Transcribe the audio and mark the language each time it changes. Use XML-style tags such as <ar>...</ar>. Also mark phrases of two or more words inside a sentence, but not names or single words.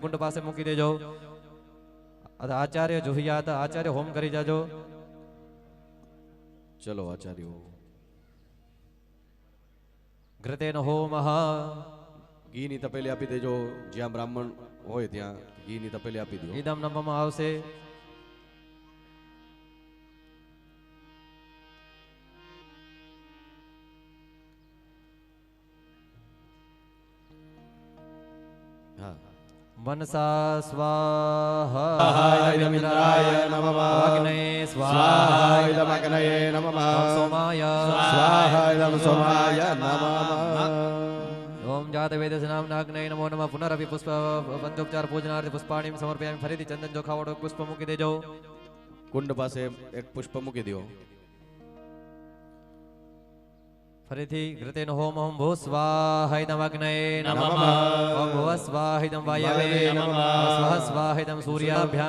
<gu>કુંડ પાસે મૂકી દેજો.</gu> <sa>આચાર્ય જુહિયાત.</sa> <gu>આચાર્ય હોમ કરી જાજો. ચલો આચાર્યો.</gu> <sa>ઘૃતેન હોમઃ.</sa> <gu>ઘીની તપેલી આપી દેજો. જ્યાં બ્રાહ્મણ હોય ત્યાં ઘીની તપેલી આપી દો. ઇદમ નમવામાં આવશે.</gu> <sa>मनसा स्वाहा ઇન્દ્રાય નમઃ. अग्ने સ્વાહા स्वाहा ઇદમ અગ્નયે નમઃ. सोमाय સ્વાહા ઇદમ સોમાય નમઃ. ओम जात वेदस नामनाग्नय नमो नमः. पुनरपि पुष्प पंचोपचार पूजनार्थ पुष्पाणिं समर्पयामि.</sa> <gu>फरीથી ચંદન ચોખાવાળો પુષ્પ મૂકી દેજો. કુંડ પાસે એક પુષ્પ મૂકી દો.</gu> <sa>ફરીથી ઘૃતેન હોમ ઓમ ભૂ સ્વાહાયદમ અગ્નયે નમઃ. ઓમ ભુવ સ્વાહાયદમ વાયવે નમઃ. સ્વઃ સ્વાહાયદમ સૂર્યાભ્યામ</sa>